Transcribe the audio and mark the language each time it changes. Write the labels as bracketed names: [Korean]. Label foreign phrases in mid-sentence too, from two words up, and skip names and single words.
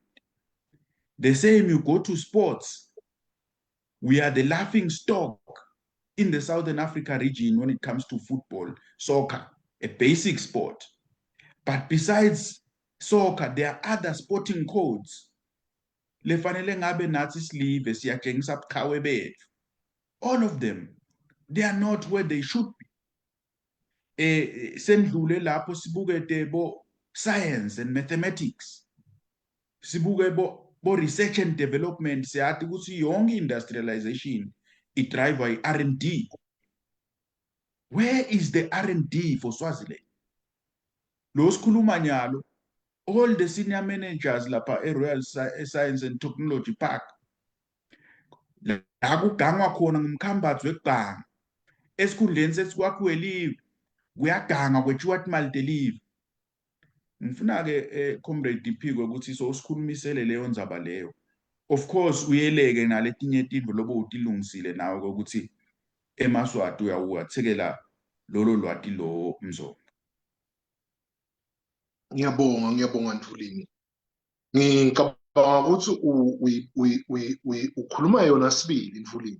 [English] The same you go to sports. We are the laughing stock in the Southern Africa region when it comes to football, soccer, a basic sport. But besides soccer, there are other sporting codes. All of them, they are not where they should be. [Swati] Sendlule lapho sibuke bo [English] science and mathematics. [Swati] Sibuke bo [English] research and development. [Swati] Siyathi ukuthi yonke [English] industrialization it drive by R&D. Where is the R&D for Swaziland? [Swati] Los kulumanyalo, [English] all the senior managers lapha Royal Science and Technology Park. [Swati] La kugangwa khona ngumkhambathi wekubhanga. Esikhundleni sesikwakhiwe live, kuyaganga kwetshiwa imali delive. Ngifuna-ke comrade Diphiko ukuthi sikhulumisele leyo ndzaba leyo. Of course uyeleke naletinye tindlu lobo utilungisile nawe ukuthi eMaswati uyawuthekela lolo lwati lo Mzondo. Ngiyabonga Mthulini. Ngicabanga ukuthi ukhuluma yona sibili Mthulini.